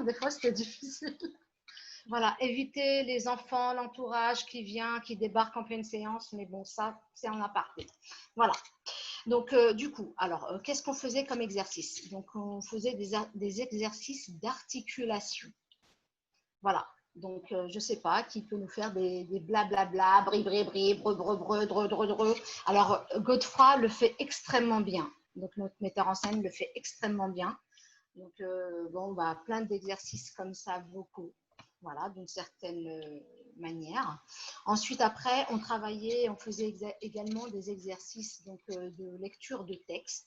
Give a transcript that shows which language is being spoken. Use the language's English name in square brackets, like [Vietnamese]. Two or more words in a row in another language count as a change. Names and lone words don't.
[French] Des fois, c'était difficile. Voilà, éviter les enfants, l'entourage qui vient, qui débarque en pleine séance. Mais bon, ça, c'est en aparté. Voilà. Donc, du coup, alors, qu'est-ce qu'on faisait comme exercice? Donc, on faisait des exercices d'articulation. Voilà. Donc, je ne sais pas, qui peut nous faire des blablabla, bri, bri, bri, bre, bre, bre, dre, dre, dre. Alors, Godefroy le fait extrêmement bien. Donc, notre metteur en scène le fait extrêmement bien. Donc, plein d'exercices comme ça, vocaux. Voilà, d'une certaine manière. Ensuite, après, on travaillait, on faisait également des exercices donc, de lecture de texte.